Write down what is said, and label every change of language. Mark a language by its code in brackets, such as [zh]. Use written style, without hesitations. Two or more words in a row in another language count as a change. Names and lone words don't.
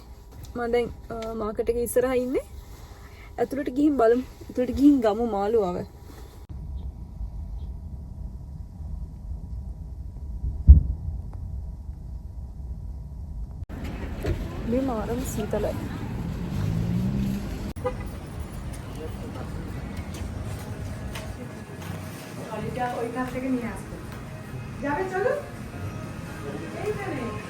[si] මම දැන් මාකට් එකේ ඉස්සරහා ඉන්නේ. ඇතුළට ගිහින් බලමු. ඇතුළට ගිහින් ගමු මාළු ආව. මේ මාරම සීතලයි. [bn] ওই কাছ থেকে নিয়ে আসবে যাবে চলো এইখানে